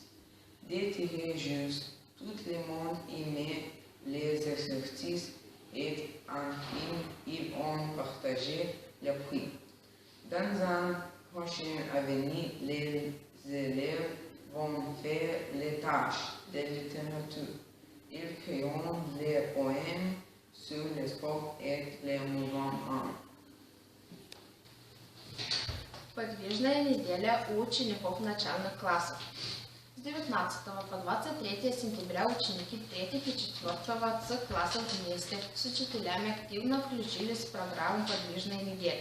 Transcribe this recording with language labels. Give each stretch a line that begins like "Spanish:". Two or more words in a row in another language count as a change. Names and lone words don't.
French: D'étirer juste, tout le monde aimait les exercices et enfin, ils ont partagé le prix. Dans un prochain avenir, les élèves vont faire les tâches de littérature. Ils créeront les poèmes sur le sport et les mouvements.
Russian: Подвижная неделя у учеников начальных классов. С 19 по 23 сентября ученики 3 и 4 С классов вместе с учителями активно включились в программу «Подвижная неделя».